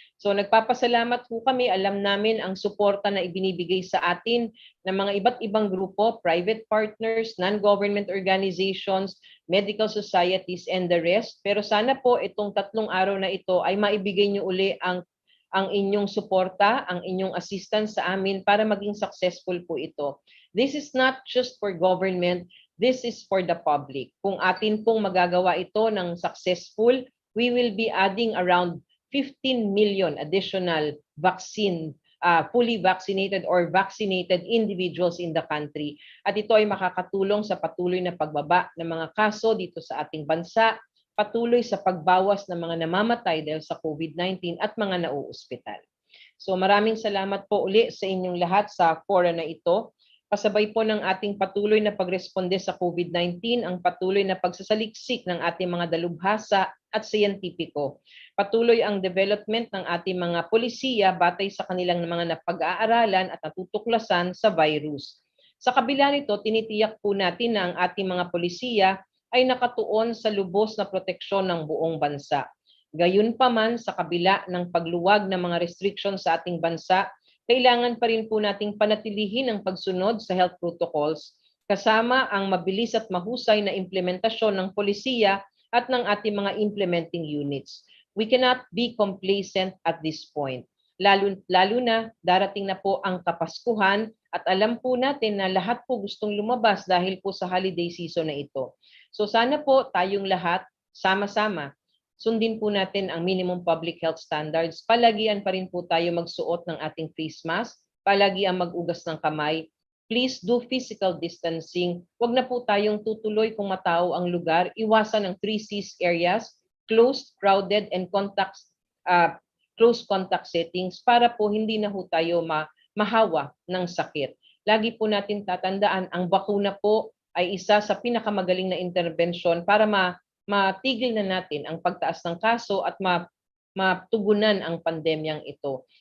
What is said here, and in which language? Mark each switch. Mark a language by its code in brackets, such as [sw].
[tl] So nagpapasalamat po kami. Alam namin ang suporta na ibinibigay sa atin ng mga iba't ibang grupo, [en] private partners, non-government organizations, medical societies, and the rest. [tl] Pero sana po itong 3 araw na ito ay maibigay nyo uli ang inyong suporta, ang inyong assistance sa amin para maging successful po ito. [en] This is not just for government, this is for the public. [tl] Kung atin pong magagawa ito ng [en] successful, we will be adding around 15 million additional vaccine, fully vaccinated or vaccinated individuals in the country. [tl] At ito ay makakatulong sa patuloy na pagbaba ng mga kaso dito sa ating bansa, patuloy sa pagbawas ng mga namamatay dahil sa COVID-19 at mga nauospital. So maraming salamat po uli sa inyong lahat sa fora na ito. Kasabay po ng ating patuloy na pagresponde sa COVID-19 ang patuloy na pagsasaliksik ng ating mga dalubhasa at siyentipiko. Patuloy ang development ng ating mga polisiya batay sa kanilang mga napag-aaralan at natutuklasan sa virus. Sa kabila nito, tinitiyak po natin na ang ating mga polisiya ay nakatuon sa lubos na proteksyon ng buong bansa. Gayunpaman, sa kabila ng pagluwag ng mga restrictions sa ating bansa, kailangan pa rin po nating panatilihin ang pagsunod sa health protocols kasama ang mabilis at mahusay na implementasyon ng polisiya at ng ating mga implementing units. [en] We cannot be complacent at this point. [tl] Lalo na darating na po ang Kapaskuhan at alam po natin na lahat po gustong lumabas dahil po sa holiday season na ito. So sana po tayong lahat sama-sama sundin po natin ang [en] minimum public health standards. [tl] Palagian pa rin po tayo magsuot ng ating face mask. Palagian mag-ugas ng kamay. [en] Please do physical distancing. [tl] Huwag na po tayong tutuloy kung matao ang lugar. Iwasan ang 3Cs areas, [en] closed, crowded, and close contact settings [tl] para po hindi na po tayo mahawa ng sakit. Lagi po natin tatandaan, ang bakuna po ay isa sa pinakamagaling na intervention para matigil na natin ang pagtaas ng kaso at matugunan ang pandemyang ito.